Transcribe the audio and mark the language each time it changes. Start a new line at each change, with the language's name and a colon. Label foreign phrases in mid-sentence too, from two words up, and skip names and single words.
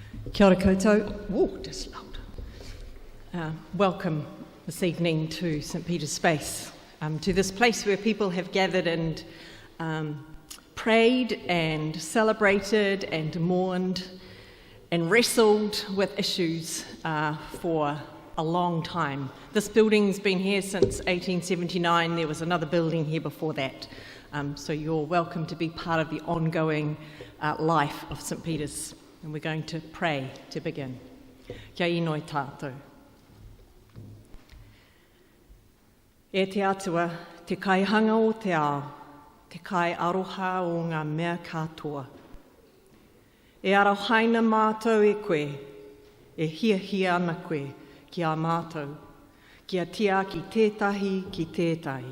Māori: Kia ora koutou.
English: Whoa, just loud. Welcome this evening to St Peter's Space, to this place where people have gathered and prayed and celebrated and mourned and wrestled with issues for a long time. This building's been here since 1879. There was another building here before that. So you're welcome to be part of the ongoing life of St Peter's. And we're going to pray to begin.
Māori: Kia inoi tātou. E te atua, te kaihanga o te ao, te kai aroha o ngā mea katoa. E arohaina mātou e koe, e hia ana koe ki a mātou, kia tia ki tētahi ki tētahi.